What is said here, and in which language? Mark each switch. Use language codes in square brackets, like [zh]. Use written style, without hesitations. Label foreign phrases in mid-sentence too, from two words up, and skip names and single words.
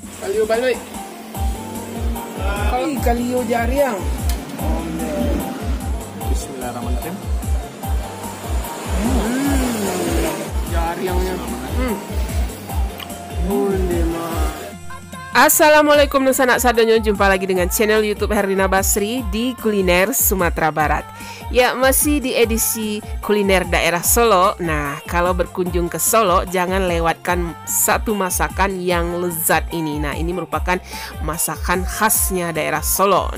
[min] Kalio baloi. Kalio jariang. [ar] بسم الله الرحمن الرحيم. [min] Jariangnya. Boleh mah. Assalamualaikum Nusanak Sadonyo, [id] jumpa lagi dengan channel YouTube Herlina Basri di Kuliner Sumatera Barat. Ya, masih di edisi kuliner daerah Solo. Nah, kalau berkunjung ke Solo, jangan lewatkan satu masakan yang lezat ini. Nah, ini merupakan masakan khasnya daerah Solo.